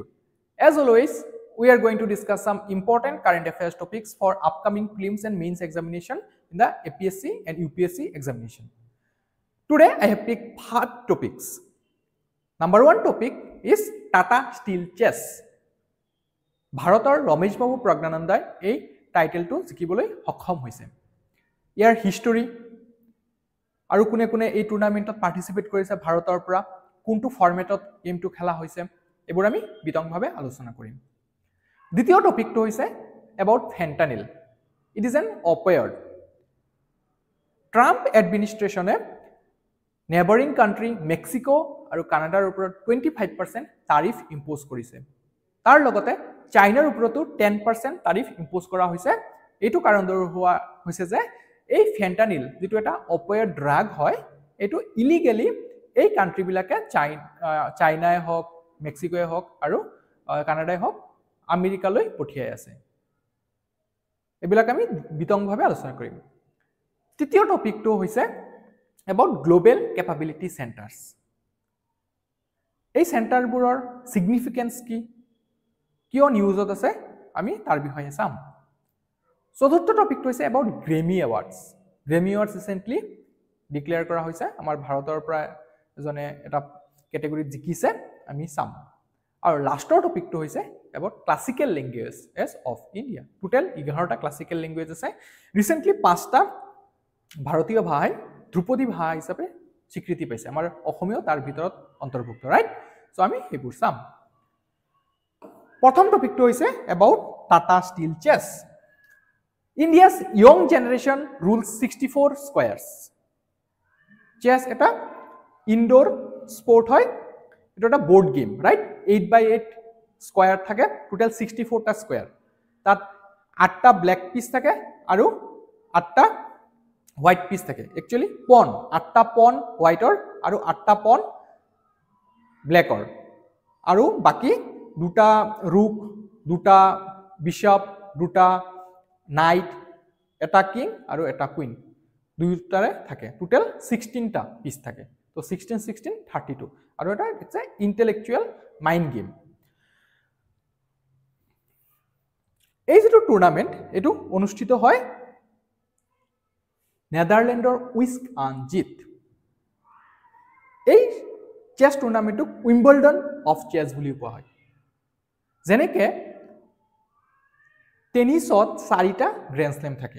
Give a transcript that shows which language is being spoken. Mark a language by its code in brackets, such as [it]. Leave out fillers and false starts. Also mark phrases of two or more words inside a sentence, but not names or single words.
[en] As always, we are going to discuss some important current affairs topics for upcoming prelims and mains examination in the APSC and UPSC examination. Today I have picked 5 topics. Number 1 topic is Tata Steel Chess. [as] Bharator Ramesh Babu Pragnanandai এই টাইটেলটো জিকিবলৈ সক্ষম হৈছে। ইয়াৰ হিষ্টৰী আৰু কোনে কোনে এই টুৰ্নামেন্টত পাৰ্টিসিপেট কৰিছে ভাৰতৰ পৰা কোনটো ফৰমেটত গেমটো খেলা হৈছে এবোৰ আমি বিতংভাৱে আলোচনা কৰিম। দ্বিতীয় টপিকটো হৈছে [en] about fentanyl. It is an opioid. Trump administration neighboring country Mexico [as] আৰু কানাডাৰ ওপৰত [en] 25% tariff impose কৰিছে। [as] তাৰ লগতে চাইনাৰ ওপৰতো 10% [en] tariff impose [as] কৰা হৈছে। এইটো কাৰণ হোৱা হৈছে যে এই ফেন্টানিল যেটো এটা [en] opioid drug [as] হয় এটো ইলিগেলি এই কান্ট্ৰি বিলাকে চাইনাই হওক মেক্সিকোই হওক আৰু কানাডাই হওক আমেৰিকালৈ পঠিয়াই আছে। এবিলাক আমি বিতংভাৱে আলোচনা কৰিম। তৃতীয় টপিকটো হৈছে [en] about global capability centers. [as] এই সেন্টাৰবোৰৰ সিগনিফিকেন্স কি কিয় নিউজত আছে আমি তাৰ বিষয়ে চাম। চতুৰ্থ টপিকটো হৈছে about Grammy Awards. Grammy Awards [en] recently declare [as] কৰা হৈছে আমাৰ ভাৰতৰ পৰা এজনে এটা ক্যাটাগৰী জিকিছে আমি চাম। আৰু লাষ্টৰ টপিকটো হৈছে [en] about classical languages of India. [as] টোটাল 11টা [en] classical language [as] আছে। ৰিসেন্টলি 5টা ভাৰতীয় ভাষাই ধ্ৰুপদী ভাষা হিচাপে স্বীকৃতি পাইছে। আমাৰ অসমীয়া তাৰ ভিতৰত অন্তৰ্ভুক্ত, ৰাইট? সো আমি হেবোৰ চাম। প্ৰথম টপিকটো হৈছে about Tata Steel Chess. [en] India's young generation rules 64 squares. [as] Chess এটা [en] indoor sport [as] হয়। এটা একটা [en] board game, [as] রাইট? 8x8 স্কয়ার থাকে, টোটাল 64টা স্কয়ার। তাত 8টা [en] black piece [as] থাকে আৰু 8টা [en] white piece [as] থাকে। একচুয়ালি পন 8টা পন হোয়াইটৰ আৰু 8টা পন ব্ল্যাকৰ। আৰু বাকি দুটা রুক, দুটা বিশপ, দুটা নাইট, এটা কিং আৰু এটা কুইন দুটাৰে থাকে। টোটাল 16টা পিস থাকে। তো 16 16 32 আৰু এটা [en] it's a intellectual mind game. [as] এই যেটো টুৰ্নামেন্ট এটো অনুষ্ঠিত হয় নেদাৰল্যান্ডৰ উইস্ক-আন-জিত। এই চেছ টুৰ্নামেন্টক [en] Wimbledon of chess [as] বুলি কোৱা হয়। যেনেকে টেনিছত 4টা গ্ৰ্যান্ড স্ল্যাম থাকে।